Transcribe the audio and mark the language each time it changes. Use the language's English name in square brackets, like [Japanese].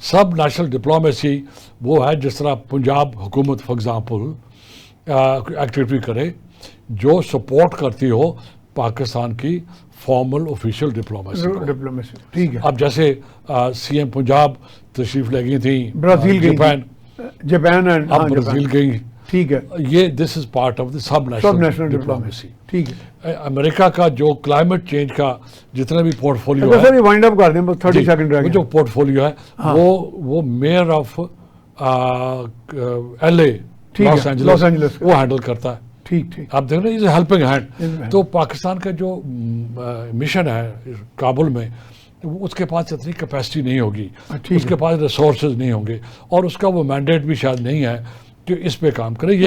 [Urdu] سب national diplomacy وہ ہے جس طرح پنجاب حکومت [English] for example [Urdu] ایکٹیویٹی کرے جو سپورٹ کرتی ہو پاکستان کی فارمل آفیشیل ڈپلومیسی. ٹھیک ہے. اب جیسے سی ایم پنجاب تشریف لے گئی تھیں برازیل گئی, جاپان اینڈ اب برازیل گئی. ٹھیک ہے. [English] یہ this is part of the sub national diplomacy. [Urdu] ٹھیک ہے. امریکہ کا جو کلائمیٹ چینج کا جتنا بھی پورٹ فولیو سر یہ وائنڈ اپ کر دیں, بس 30 سیکنڈ رہ گئے. جو پورٹ فولیو ہے وہ measure of L A Los Angeles وہ ہینڈل کرتا ہے. ٹھیک ٹھیک. آپ دیکھ رہے ہیں ہیلپنگ ہینڈ. تو پاکستان کا جو مشن ہے کابل میں اس کے پاس اتنی کیپیسٹی نہیں ہوگی, اس کے پاس ریسورسز نہیں ہوں گے, اور اس کا وہ مینڈیٹ بھی شاید نہیں ہے کہ اس پہ کام کرے.